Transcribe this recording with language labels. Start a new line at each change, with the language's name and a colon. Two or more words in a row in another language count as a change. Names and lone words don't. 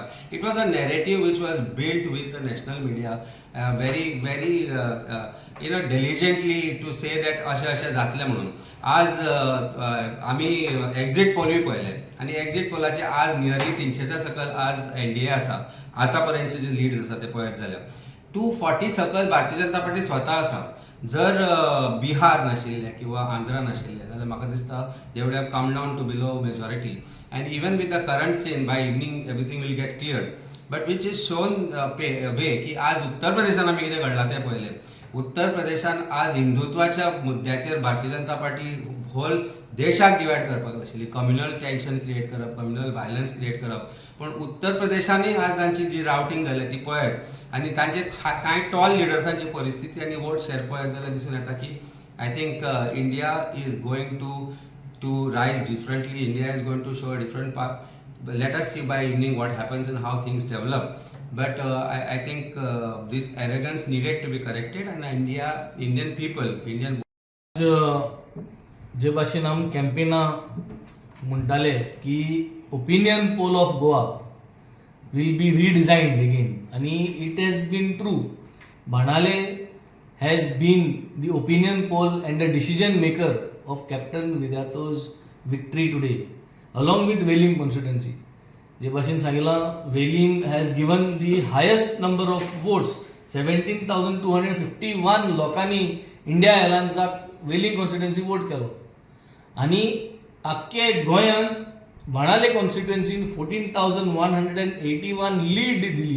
English: It was a narrative which was built with the national media very diligently to say that
Konkani: अशें जातलें म्हणून. आज आमी एक्झीट पोलूय पळयले आनी एक्झीट पोलाचे आज नियरली 300च्या सकल आज NDA आसा. आतां पर्यंतचे जे लिड्स आसा ते पळयत जाल्यार 240 सकल भारतीय जनता पार्टी स्वता आसा. जर बिहार नाशिल्ले किंवा आंध्रा नाशिल्ले जाल्यार म्हाका दिसता
English: they would have come down to below majority. And even with the current change by evening everything will get cleared. but which is shown way
Konkani: की आज उत्तर प्रदेशान आमी कितें घडलां तें पळयलें. उत्तर प्रदेशान आज हिंदुत्वाच्या मुद्द्याचेर भारतीय जनता पार्टी होल देशाक डिवायड करपाक आशिल्ली,
English: communal tension
Konkani: क्रिएट करप,
English: communal violence
Konkani: क्रिएट करप. पण उत्तर प्रदेशानूय आज तांची जी रावटींग जाली ती पळयत आनी तांचे कांय टॉल लिडर्सांची परिस्थिती आनी
English: vote share
Konkani: पळयत जाल्यार दिसून येता की
English: I think India is going to rise differently. India is going to show a different path. let us see by evening what happens and how things develop. But I think this arrogance needed to be corrected and Indian people,
Konkani: जे भाशेन आमी कॅम्पेना म्हणटाले की
English: opinion poll of Goa will be redesigned again आनी it has been true. Benaulim has been the opinion poll and the decision maker of Captain Viriato's victory today along with Velim constituency.
Konkani: जे भाशेन सांगितलां
English: Velim has given the highest number of votes.
Konkani: 17,251 लोकांनी इंडिया अलायन्साक
English: Velim constituency
Konkani: वोट केलो आनी आख्खे गोंयांत बाणाले कॉन्स्टिट्युएन्सीन 14,181 लीड दिली.